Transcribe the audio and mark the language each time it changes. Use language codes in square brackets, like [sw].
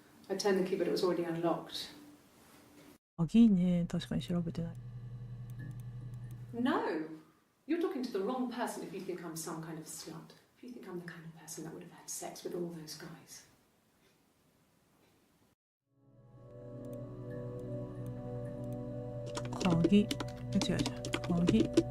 [en] I turned the key, but it was already unlocked. [ja] 鍵ね、確かに調べてない。 [en] No! You're talking to the wrong person if you think I'm some kind of slut. If you think I'm the kind of person that would have had sex with all those guys. [ja] 鍵。違う。鍵。